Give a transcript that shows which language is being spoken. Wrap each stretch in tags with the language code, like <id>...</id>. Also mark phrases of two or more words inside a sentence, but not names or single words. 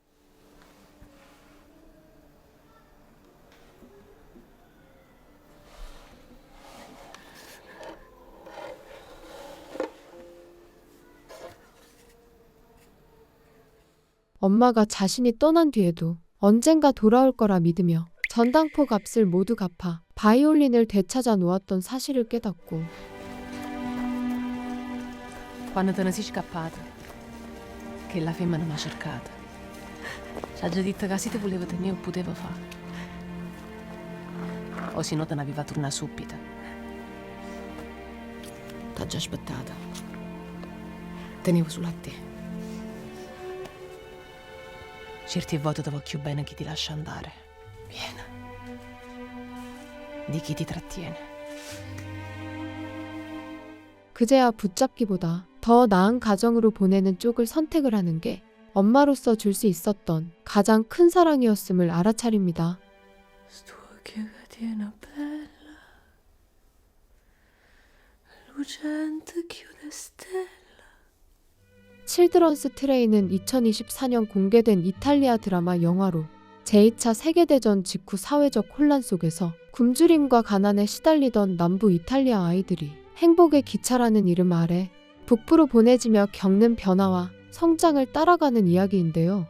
<ko>엄마가 자신이 떠난 뒤에도 언젠가 돌아올 거라 믿으며 전당포 값을 모두 갚아 바이올린을 되찾아 놓았던 사실을 깨닫고</ko> <it>Quando te ne sei scappata, che la femmina mi ha cercata. Ci ha già detto che se te voleva tenere, poteva fare. O se no te ne aveva tornare subito. T'ha già aspettata. Tenevo solo a te. Certe volte ti voglio bene chi ti lascia andare. Vieni. Di chi ti trattiene.</it> <ko>그제야 붙잡기보다 더 나은 가정으로 보내는 쪽을 선택을 하는 게 엄마로서 줄 수 있었던 가장 큰 사랑이었음을 알아차립니다. 칠드런스 트레인은 2024년 공개된 이탈리아 드라마 영화로 제2차 세계대전 직후 사회적 혼란 속에서 굶주림과 가난에 시달리던 남부 이탈리아 아이들이 행복의 기차라는 이름 아래 북부로 보내지며 겪는 변화와 성장을 따라가는 이야기인데요.</ko>